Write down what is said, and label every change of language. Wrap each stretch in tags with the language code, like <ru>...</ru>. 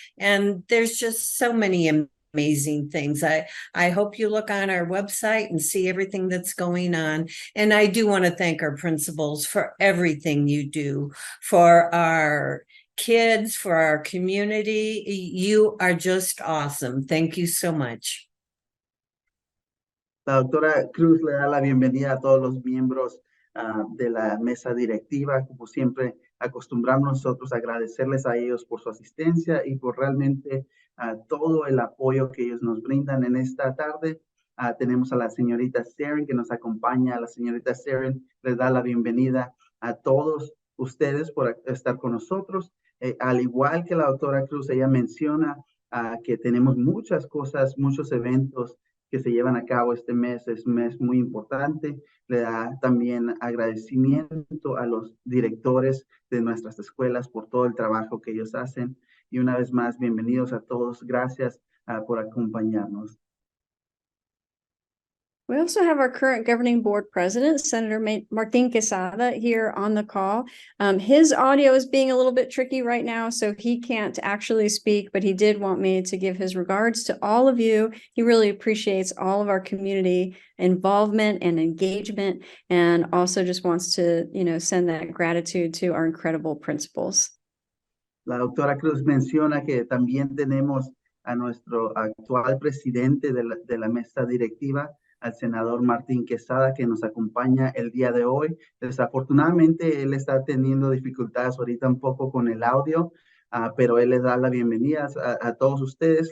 <en>And there's just so many amazing things. I hope you look on our website and see everything that's going on. And I do want to thank our principals for everything you do for our kids, for our community. You are just awesome. Thank you so much.</en> <es>La doctora Cruz le da la bienvenida a todos los miembros de la mesa directiva. Como siempre, acostumbramos nosotros a agradecerles a ellos por su asistencia y por realmente todo el apoyo que ellos nos brindan en esta tarde. Tenemos a la señorita Saren que nos acompaña. La señorita Saren les da la bienvenida a todos ustedes por estar con nosotros. Al igual que la doctora Cruz, ella menciona que tenemos muchas cosas, muchos eventos que se llevan a cabo este mes. Es un mes muy importante. Le da también agradecimiento a los directores de nuestras escuelas por todo el trabajo que ellos hacen. Y una vez más, bienvenidos a todos. Gracias por acompañarnos.</es> <en>We also have our current governing board president, Senator Martin Quesada, here on the call. His audio is being a little bit tricky right now, so he can't actually speak, but he did want me to give his regards to all of you. He really appreciates all of our community involvement and engagement, and also just wants to, send that gratitude to our incredible principals.</en> <es>La doctora Cruz menciona que también tenemos a nuestro actual presidente de la mesa directiva, al senador Martín Quesada, que nos acompaña el día de hoy. Desafortunadamente, él está teniendo dificultades ahorita un poco con el audio, pero él les da la bienvenida a todos ustedes.</es>